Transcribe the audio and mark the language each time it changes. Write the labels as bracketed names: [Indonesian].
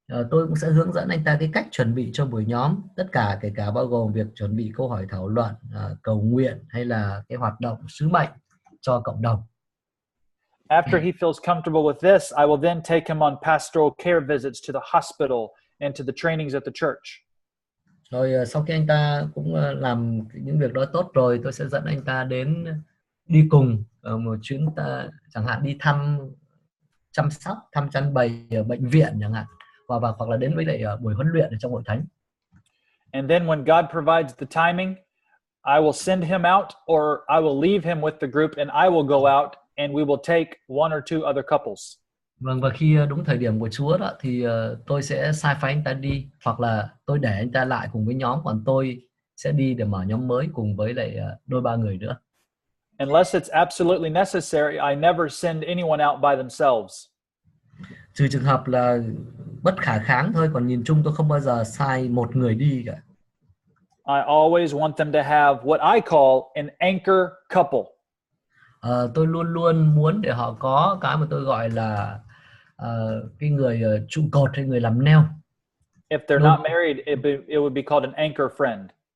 [Vietnamese] Tôi cũng sẽ hướng dẫn anh ta cái cách chuẩn bị cho buổi nhóm, tất cả kể cả bao gồm việc chuẩn bị câu hỏi thảo luận, cầu nguyện hay là cái hoạt động sứ mệnh cho cộng đồng. [English] After he feels comfortable with this, I will then take him on pastoral care visits to the hospital and to the trainings at the church. [Vietnamese] Rồi sau khi anh ta cũng làm những việc đó tốt rồi, tôi sẽ dẫn anh ta đi cùng một chuyến chẳng hạn đi chăm sóc, thăm chăn bày ở bệnh viện chẳng hạn, hoặc là đến với lại buổi huấn luyện ở trong hội thánh. [English] And then when God provides the timing, I will send him out or I will leave him with the group and I will go out and we will take one or two other couples. [Vietnamese] Vâng, và khi đúng thời điểm của Chúa đó thì tôi sẽ sai phái anh ta đi, hoặc là tôi để anh ta lại cùng với nhóm, còn tôi sẽ đi để mở nhóm mới cùng với lại đôi ba người nữa. [English] Unless it's absolutely necessary, I never send anyone out by themselves. [Vietnamese] Trừ trường hợp là bất khả kháng thôi, còn nhìn chung tôi không bao giờ sai một người đi cả. [English] I always want them to have what I call an anchor couple. [Vietnamese] Tôi luôn luôn muốn để họ có cái mà tôi gọi là cái người trụ cột hay người làm neo. [English] If they're not married, it would be called an anchor friend.